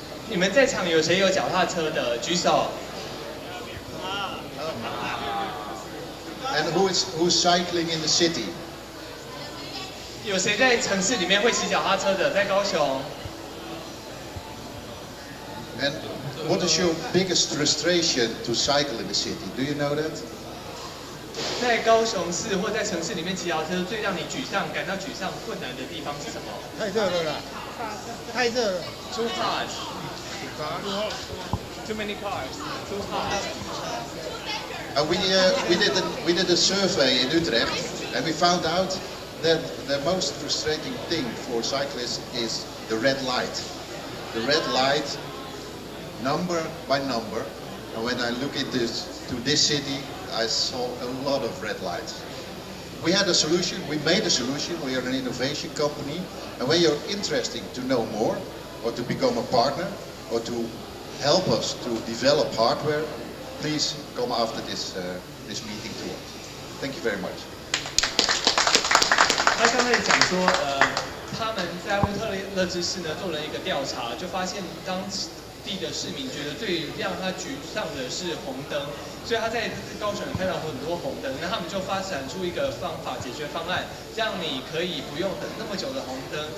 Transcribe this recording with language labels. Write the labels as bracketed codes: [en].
[zh] 你们在场有谁有脚踏车的？举手。 [en] And who's cycling in the city? [zh] 有谁在城市里面会骑脚踏车的？在高雄。 [en] And what is your biggest frustration to cycle in the city? Do you know that? [zh] 在高雄市或在城市里面骑脚踏车，最让你感到沮丧、困难的地方是什么？太热了啦！太热了。 [en] Too hot. Too many cars. Too hot. We did a survey in Utrecht, and we found out that the most frustrating thing for cyclists is the red light. The red light, number by number. And when I look into this city, I saw a lot of red lights. We had a solution. We made a solution. We are an innovation company, and when you're interested to know more, or to become a partner, or to help us to develop hardware, please come after this meeting to us. Thank you very much. [zh] 他刚才讲说，他们在乌特勒支市呢做了一个调查，就发现当地的市民觉得最让他沮丧的是红灯，所以他在高雄看到很多红灯，那他们就发展出一个方法解决方案，让你可以不用等那么久的红灯。